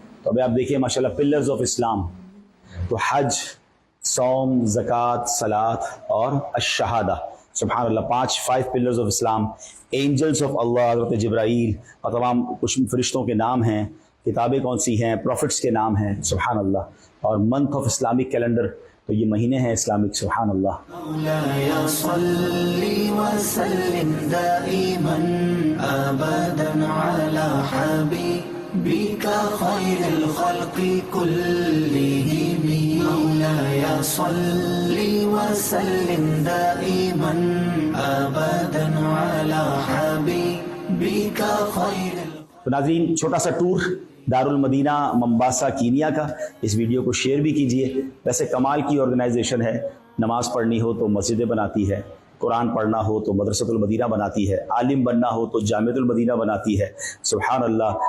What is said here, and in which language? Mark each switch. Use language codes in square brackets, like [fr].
[ur] تو ابھی آپ دیکھیں ماشاءاللہ [en] Pillars of Islam. [ur] تو حج، صوم، زکوٰۃ، صلاۃ اور الشہادہ. سبحان اللہ، 5 [en] Pillars of Islam. Angels of اللہ، [ur] حضرت جبرائیل اور تمام کچھ فرشتوں کے نام ہیں. کتابیں کون سی ہیں؟ پروفٹس کے نام ہیں. سبحان اللہ. اور [en] month of Islamic calendar, [ur] تو یہ مہینے ہیں اسلامک. سبحان اللہ. [ar] مولاي صل وسلم دائما أبدا على حبيبك خير الخلق كلهم. مولاي صل وسلم دائما أبدا على حبيبك خير. [ur] تو ناظرین، چھوٹا سا ٹور دارالمدینہ ممباسا کینیا کا. اس ویڈیو کو شیئر بھی کیجئے. ویسے کمال کی آرگنائزیشن ہے. نماز پڑھنی ہو تو مسجدیں بناتی ہے، قرآن پڑھنا ہو تو مدرسۃ المدینہ بناتی ہے، عالم بننا ہو تو جامعۃ المدینہ بناتی ہے. سبحان اللہ.